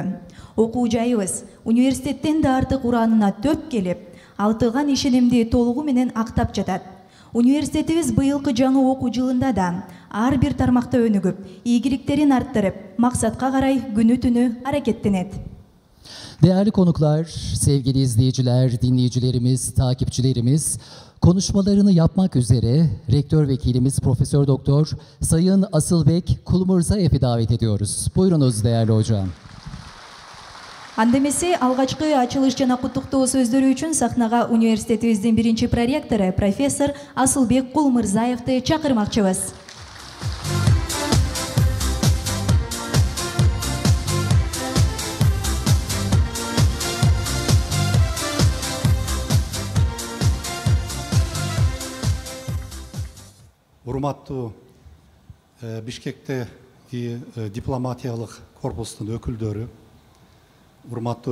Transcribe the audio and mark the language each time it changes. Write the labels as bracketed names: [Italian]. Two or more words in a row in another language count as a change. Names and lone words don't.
[Kyrgyz] Окуу жайыбыз университеттен да артык ураанына төп келип, алтылган ишенимди толугу менен актап жатат. Университетибиз быйылкы жаңы окуу жылында да ар бир тармакта өнүгүп, ийгиликтерин арттырып, максатка карай күнү-түнү аракеттенет. [Turkish] Değerli konuklar, sevgili izleyiciler, dinleyicilerimiz, takipçilerimiz, konuşmalarını yapmak üzere Rektör Vekilimiz Profesör Doktor Sayın Asılbek Kulmurzaev'i davet ediyoruz. Buyurunuz değerli hocam. [Kyrgyz] Андемесе алгачкы ачылыш жана куттуктоо сөздөрү үчүн сахнага университетибиздин биринчи проректору профессор Асылбек Кулмурзаевди чакырмакчыбыз. Урматтуу Бишкектеги дипломатиялык корпустун өкүлдөрү, урматтуу